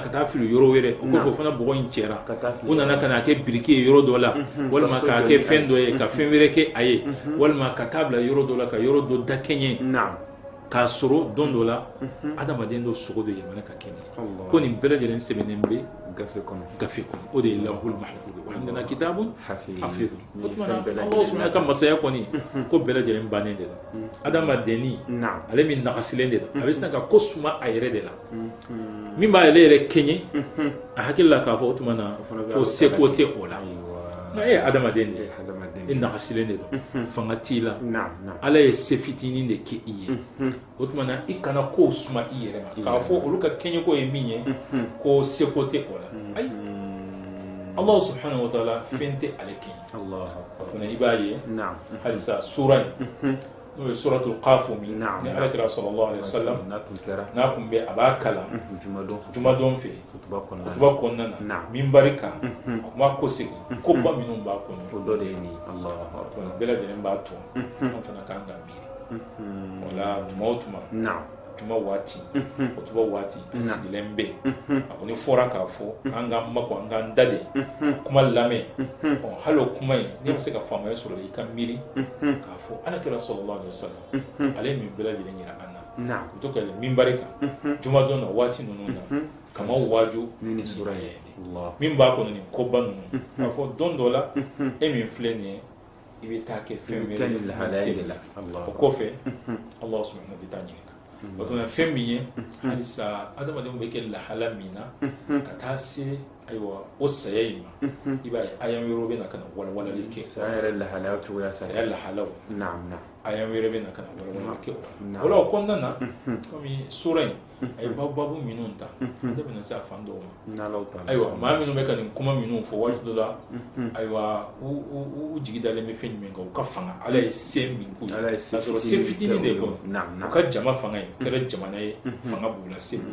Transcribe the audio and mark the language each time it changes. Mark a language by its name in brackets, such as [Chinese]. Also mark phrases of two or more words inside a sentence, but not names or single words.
[Bambara] ka taa fili yɔrɔ wɛrɛ o kɔfɛ o fana bɔgɔ in cɛra u nana ka na kɛ biriki ye yɔrɔ dɔ la walima k'a kɛ fɛn dɔ ye ka fɛn wɛrɛ kɛ a ye walima ka taa bila yɔrɔ dɔ la ka yɔrɔ dɔ dakɛɲɛ k'a sɔrɔ don dɔ la adamaden dɔ sogo de yɛlɛmana ka kɛ nin ko nin bɛɛ lajɛlen sɛbɛnnen bɛ gafe kɔnɔ o de ye [Arabic] اللوح المحفوظ وعندنا كتاب حفيظ [Bambara] o tuma na Allah subhanahu ka masaya kɔni ko bɛɛ lajɛlen bannen de don adamadenni ale min nagasilen de don a bɛ sin ka ko suma a yɛrɛ de la min b'a yɛrɛ yɛrɛ kɛɲɛ a hakili la k'a fɔ o tuma na ko seko tɛ o la nka e ye adamaden de ye e nagasilen de don fanga t'i la ala ye se fitinin de kɛ i ye o tuma na i kana kow suma i yɛrɛ ma k'a fɔ olu ka kɛɲɛko ye min ye ko seko tɛ o la ayi [Arabic] الله سبحانه وتعالى [Bambara] fɛn tɛ ale kɛɲɛ o tuma i b'a ye halisa sura in n'o ye suratul Qaf min ni alakira [Arabic] صلى الله عليه وسلم [Bambara] n'a kun bɛ a b'a kalan jumadon fɛ kutuba kɔnɔna na minbari kan a kun b'a ko segin koba minnu b'a kɔnɔ o dɔ de ye nin bɛɛ lajɛlen b'a to an fana kan ka miiri o la tuma o tuma juma waati kutuba waati sigilen bɛ a kɔni fɔra k'a fɔ an k'an makɔ an k'an da de kuma lamɛn hali o kuma in n'i bɛ se ka faamaya sɔrɔ i ka miiri k'a fɔ alakira [Arabic] صلى الله عليه وسلم [Bambara] ale ye nin bɛɛ lajɛlen yira an na u to ka minbari kan jumadon na waati ninnu na kama waaju ni sura ye min b'a kɔnɔ nin koba ninnu k'a fɔ don dɔ la e min filɛ nin ye i bɛ taa kɛ fɛn wɛrɛ la o kɔfɛ [Arabic] الله سبحانه وتعالى [Bambara] ɲininka o tuma fɛn min ye halisa adamadenw bɛ kɛ lahala min na ka taa se ayiwa o saya in ma i b'a ye aya wɛrɛw bɛ na ka na walawalali kɛ saya yɛrɛ lahalaw cogoya saya lahalaw aya wɛrɛ bɛ na ka na walawalali kɛ o la o kɔnɔna na komi sura in a ye babu minnu ta an tɛ bɛna se a fan dɔw ma ayiwa maa minnu bɛ ka nin kuma minnu fɔ waati dɔ la ayiwa u jigi dalen bɛ fɛn jumɛn kan u ka fanga ala ye se min k'u ye k'a sɔrɔ se fitinin de kɔnɔ u ka jama fanga ye o kɛra jamana ye fanga b'u la se b'u